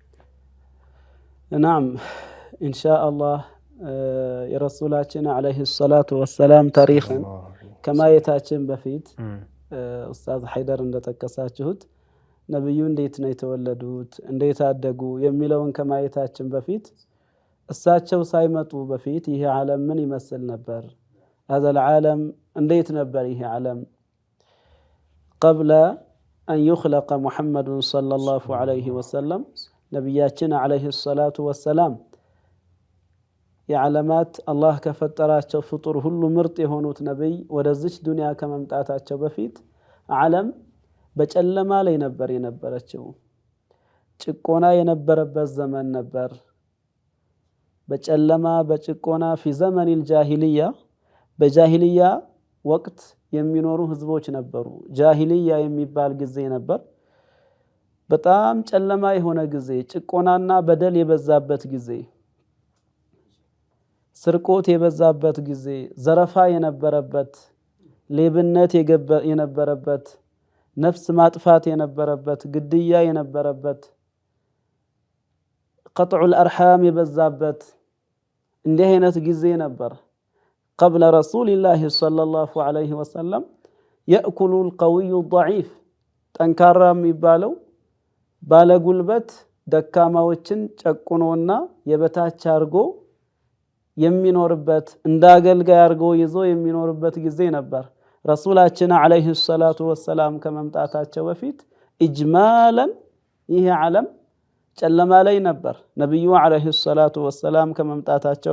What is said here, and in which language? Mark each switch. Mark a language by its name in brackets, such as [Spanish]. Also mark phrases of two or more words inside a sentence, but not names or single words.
[Arabic] نعم إن شاء الله [Amharic] የረሱላችን [Arabic] عليه الصلاة والسلام [Amharic] ታሪክን ከማየታችን በፊት ኡስታዝ ሐይደር እንደጠቀሳችሁት ነብዩ እንዴት ነው የተወለዱት እንዴት አደጉ የሚለውን ከማየታችን በፊት እሳቸው ሳይመጡ በፊት ይሄ ዓለም ምን ይመስል ነበር? [Arabic] هذا العالم [Amharic] እንዴት ነበር ይሄ ዓለም? [Arabic] قبل أن يخلق محمد صلى الله عليه وسلم [Amharic] ነብያችን [Arabic] عليه الصلاة والسلام [Amharic] የዓለማት አላህ ከፈጠራቸው ፍጡር ሁሉ ምርጥ የሆኑት ነብይ ወደዚች ዱንያ ከመምጣታቸው በፊት ዓለም በጨለማ ላይ ነበር የነበረችው። ጭቆና የነበረበት ዘመን ነበር። በጨለማ በጭቆና [Arabic] في زمن الجاهلية [Amharic] በጃሂልያ ወቅት የሚኖሩ ህዝቦች ነበሩ። ጃሂልያ የሚባል ጊዜ ነበር። በጣም ጨለማ የሆነ ጊዜ፣ ጭቆናና በደል የበዛበት ጊዜ፣ ስርቆት የበዛበት ጊዜ፣ ዘረፋ የነበረበት፣ ሌብነት የነበረበት፣ ነፍስ ማጥፋት የነበረበት፣ ግድያ የነበረበት፣ [Arabic] قطع الأرحام [Amharic] የበዛበት እንዲህ አይነት ጊዜ ነበር። [Arabic] قبل رسول الله صلى الله عليه وسلم يأكل القوي الضعيف [Amharic] ጠንካራ የሚባለው ባለጉልበት ደካማዎችን ጨቁኖና የበታች አርጎ የሚኖርበት እንደ አገልጋይ አርጎ ይዞ የሚኖርበት ጊዜ ነበር። ረሱላችን [Arabic] عليه الصلاة والسلام [Amharic] ከመምጣታቸው በፊት ኢጅማለን ይሄ ዓለም ጨለማ ላይ ነበር። ነብዩ [Arabic] عليه الصلاة والسلام [Amharic] ከመምጣታቸው